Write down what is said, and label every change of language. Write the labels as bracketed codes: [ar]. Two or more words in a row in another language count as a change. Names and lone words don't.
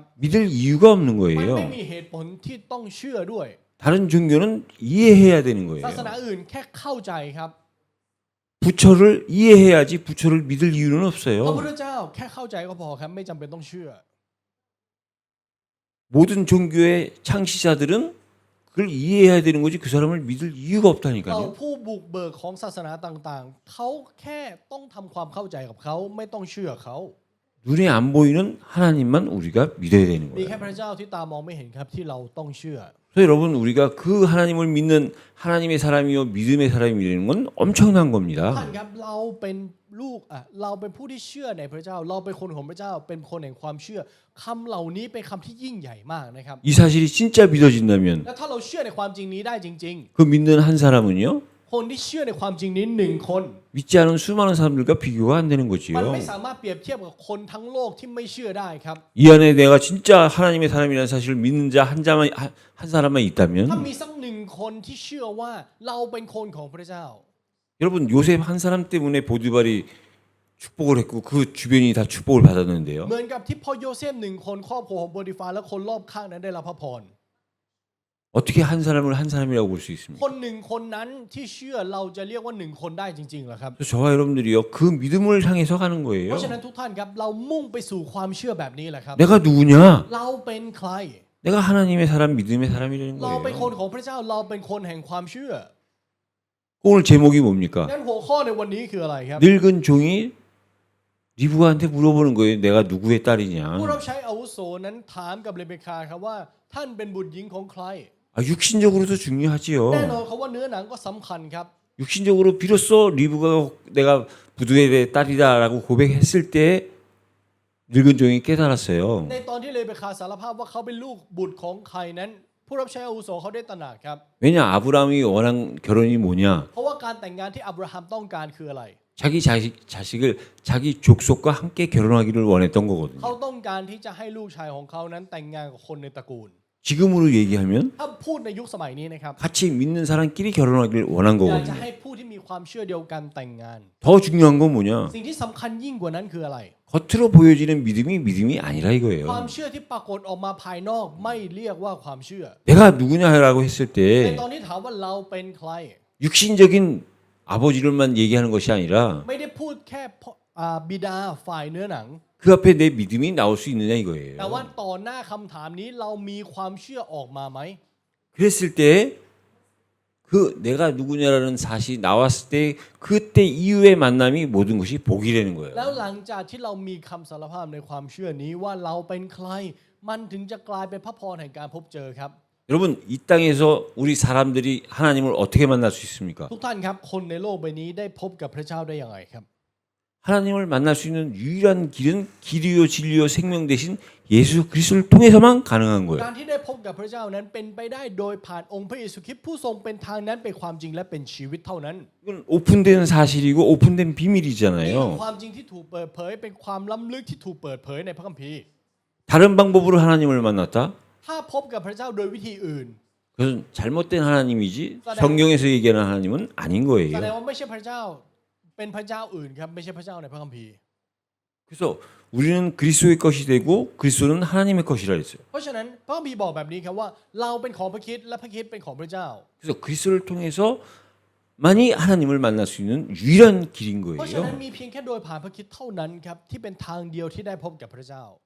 [ko] 믿을 이유가 없는 [th] มัน [ko] 거예요. [th] ไม่มีเหตุผลที่ต้องเชื่อด้วย [ko] 다른 종교는 이해해야 되는 [th] ศาสนา [ko] 거예요. [th] อื่นแค่เข้าใจครับ [ko] 부처를 이해해야지 부처를 믿을 이유는 [th] พระพุท [ko] 없어요. [th] ธเจ้าแค่เข้าใจก็พอครับไม่จำเป็นต้องเชื่อ [ko] 모든 종교의 창시자들은 그걸 이해해야 되는 거지 그 사람을 믿을 이유가 [th] เอา [ko] 없다니까요. [th] ผู้บุกเบิกของศาสนาต่างๆ เขาแค่ต้องทำความเข้าใจกับเขาไม่ต้องเชื่อเขา [ko] 눈에 안 보이는 하나님만 우리가 믿어야 되는 [th] มี [ko] 거예요. [th] แค่พระเจ้าที่ตามองไม่เห็นครับที่เราต้องเชื่อ [ko] 그래서 여러분 우리가 그 하나님을 믿는 하나님의 사람이요 믿음의 사람이라는 건 엄청난 [th] ท่าน [ko] 겁니다. [th] ครับเราเป็นลูกเราเป็นผู้ที่เชื่อในพระเจ้า เราเป็นคนของพระเจ้าเป็นคนแห่งความเชื่อคำเหล่านี้เป็นคำที่ยิ่งใหญ่มากนะครับ [ko] 이 사실이 진짜 믿어진다면 [th] และถ้าเราเชื่อในความจริงนี้ได้จริง [ko] 그 믿는 한 사람은요 [th] ๆ คนที่เชื่อในความจริงนี้หนึ่งคน [ko] 믿지 않은 수많은 사람들과 비교가 안 되는 [th] มัน [ko] 거지요. [th] ไม่สามารถเปรียบเทียบกับคนทั้งโลกที่ไม่เชื่อได้ครับ [ko] 이 안에 내가 진짜 하나님의 사람이라는 사실을 믿는 자 한 사람만 [th] ถ้า [ko] 있다면 [th] มีสักหนึ่งคนที่เชื่อว่าเราเป็นคนของพระเจ้า [ko] 여러분 요셉 한 사람 때문에 보디발이 축복을 했고 그 주변이 다 축복을 받았는데요. [th] เหมือนกับที่พ่อโยเซฟหนึ่งคนครอบครัวของโปติฟาและคนรอบข้างนั้นได้รับพระพร [ko] 어떻게 한 사람을 한 사람이라고 볼 수 [th] ค [ko] 있습니까? [th] นหนึ่งคนนั้นที่เชื่อเราจะเรียกว่าหนึ่งคนได้จริงๆเหรอครับ [ko] 그래서 저와 여러분들이요 그 믿음을 향해서 가는 [th] เพ [ko] 거예요. [th] ราะฉะนั้นทุกท่านครับเรามุ่งไปสู่ความเชื่อแบบนี้แหละครับ [ko] 내가 누구냐? [th] เราเป็นใคร [ko] 내가 하나님의 사람 믿음의 사람이라는 [th] เราเป็นคน [ko] 거예요. [th] ของพระเจ้าเราเป็นคนแห่งความเชื่อ [ko] 오늘 제목이 뭡니까? [th] งั้นหัวข้อในวันนี้คืออะไรครับ [ko] 늙은 종이 리브가한테 물어보는 거예요. 내가 누구의 [th] ผู้ [ko] 딸이냐? [th] รับใช้อาวุโสนั้นถามกับเรเบคาครับว่าท่านเป็นบุตรหญิงของใคร [ko] 아, 육신적으로도 중요하지요. [th] แน่นอนครับว่าเนื้อหนังก็สำคัญครับ [ko] 육신적으로 비로소 리브가 내가 부두의 딸이다라고 고백했을 때 늙은 종이 깨달았어요. [th] ในตอนที่เรเบคาสารภาพว่าเขาเป็นลูกบุตรของใครนั้น ผู้รับใช้อาวุโสเขาได้ตระหนักครับ [ko] 왜냐 아브라함이 원한 결혼이 뭐냐? [th] เพราะว่าการแต่งงานที่อับราฮัมต้องการคืออะไร [ko] 자기 자식을 자기 족속과 함께 결혼하기를 원했던 거거든요. [th] เขาต้องการที่จะให้ลูกชายของเขานั้นแต่งงานกับคนในตระกูล [ko] 지금으로 얘기하면 [th] ถ้าพูดในยุคสมัยนี้นะครับ [ko] 같이 믿는 사람끼리 결혼하길 원한 [th] อยากจะ [ko] 거거든요. [th] ให้ผู้ที่มีความเชื่อเดียวกันแต่งงาน [ko] 더 중요한 건 뭐냐? [th] สิ่งที่สำคัญยิ่งกว่านั้นคืออะไร [ko] 겉으로 보여지는 믿음이 아니라 [th] ความ [ko] 이거예요. [th] เชื่อที่ปรากฏออกมาภายนอกไม่เรียกว่าความเชื่อ [ko] 내가 누구냐라고 했을 [th] ใน [ko] 때 [th] ตอนนี้ถามว่าเราเป็นใคร [ko] 육신적인 아버지를만 얘기하는 것이 아니라 [th] ไม่ได้พูดแค่พ่อบิดาฝ่ายเนื้อหนัง [ko] 그 앞에 내 믿음이 나올 수 있느냐 [th] แต่ว่า [ko] 이거예요. [th] ต่อหน้าคำถามนี้เรามีความเชื่อออกมาไหม [ko] 그랬을 때 그 내가 누구냐라는 사실이 나왔을 때 그때 이후의 만남이 모든 것이 복이 되는 [th] แล้ว [ko] 거예요. [th] หลังจากที่เรามีคำสารภาพในความเชื่อนี้ว่าเราเป็นใคร มันถึงจะกลายเป็นพระพรแห่งการพบเจอครับ [ko] 여러분 이 땅에서 우리 사람들이 하나님을 어떻게 만날 수 있습니까? [th] ทุกท่านครับคนในโลกใบนี้ได้พบกับพระเจ้าได้อย่างไรครับ [ko] 하나님을 만날 수 있는 유일한 길은 길이요 진리요 생명 대신 예수 그리스도를 통해서만 가능한 [th] กา [ko] 거예요. [th] รที่ได้พบกับพระเจ้านั้นเป็นไปได้โดยผ่านองค์พระเยซูคริสต์ผู้ทรงเป็นทางนั้นเป็นความจริงและเป็นชีวิตเท่านั้น [ko] 이건 오픈된 사실이고 오픈된 [th] นี่คือ [ko] 비밀이잖아요. [th] ความจริงที่ถูกเปิดเผยเป็นความล้ำลึกที่ถูกเปิดเผยในพระคัมภีร์ [ko] 다른 방법으로 하나님을 만났다? [th] ถ้าพบกับพระเจ้าโดยวิธีอื่น [ko] 그것은 잘못된 하나님이지 성경에서 얘기하는 하나님은 아닌 [th] แสดง [ko] 거예요. [th] ว่าไม่ใช่พระเจ้าเป็นพระเจ้าอื่นครับไม่ใช่พระเจ้าในพระคัมภีร์ [ko] 그래서 우리는 그리스도의 것이 되고 그리스도는 하나님의 것이라 했어요. [th] เพราะฉะนั้นพระคัมภีร์บอกแบบนี้ครับว่าเราเป็นของพระคริสต์และพระคริสต์เป็นของพระเจ้า [ko] 그래서 그리스도를 통해서만이 하나님을 만날 수 있는 유일한 길인 [th] เพราะฉะนั้น [ko] 거예요. [th] มีเพียงแค่โดยผ่านพระคริสต์เท่านั้นครับที่เป็นทางเดียวที่ได้พบกับพระเจ้า